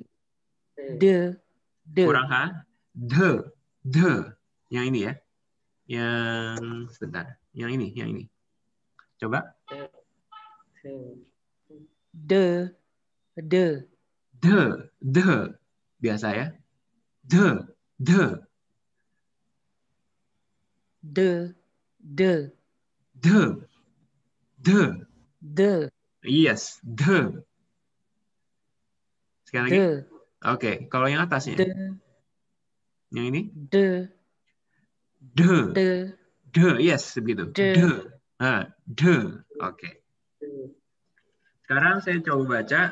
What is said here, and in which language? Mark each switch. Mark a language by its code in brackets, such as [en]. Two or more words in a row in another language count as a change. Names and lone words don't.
[id] Kurang H. De. Yang ini ya. Yang sebentar. Yang ini. Coba. De. Biasa ya. De. Yes, de. Sekali lagi. Oke, kalau yang atasnya. Yang ini? De. Yes, begitu. De. Oke. Sekarang saya coba baca.